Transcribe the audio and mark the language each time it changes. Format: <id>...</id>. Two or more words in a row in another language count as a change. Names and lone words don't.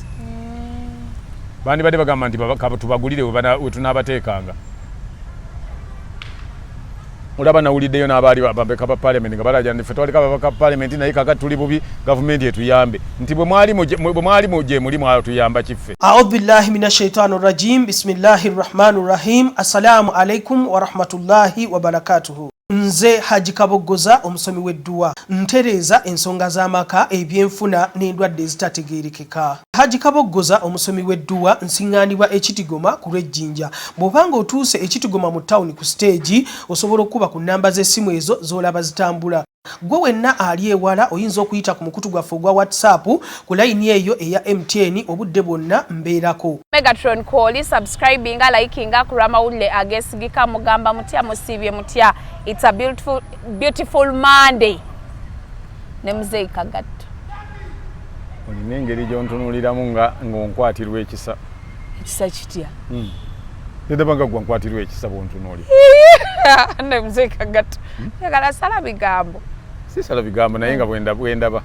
<lg>Bandi badde bagamba nti tubagulire we tunaabateekanga. Olaba nawuliddeyo n'abaali babaka ba parliament nga balaja nti ffe twaleka babaka parliament naye kakati tuli bubi gavumenti etuyambe nti bwe mwali muje muli mwatuyamba kiffe.</lg> <ar>أعوذ بالله من الشيطان الرجيم بسم الله الرحمن الرحيم. السلام عليكم ورحمة الله وبركاته.</ar> <lg>Nze Haji Kaboggoza omusomi w'edduwa ntereeza ensonga z'amaka ebyenfuna n'endwadde ezitategeerekeka. Haji Kaboggoza omusomi w'edduwa nsiŋŋaanibwa Ekitigoma ku Lwejjinja. Bw'obanga otuuse Ekitigoma mu ttawuni ku stage osobola okuba ku nnamba z'essimu ezo z'olaba zitambula. Gwe wenna ali ewala oyinza okuyita ku mukutu gwaffe ogwa WhatsApp ku layini eyo eya MTN obudde bwonna mbeerako. Megatron Call, subscribing, liking, kurama amawulire ageesigika mugamba mutya musiibye mutya.</lg> <en>It's a beautiful Monday.</en> <lg>Nemuzeyi Kagatto. Olina engeri gy'ontunuuliramu ng'onkwatirwa ekisa. Ekisa kitya? Nedabanga gwa nkwatirwa ekisa bw'ontunuulira. Nemuzeyi Kagatto. Yagala sala bigambo. Si sala bigambo naye nga bwendaba.</lg>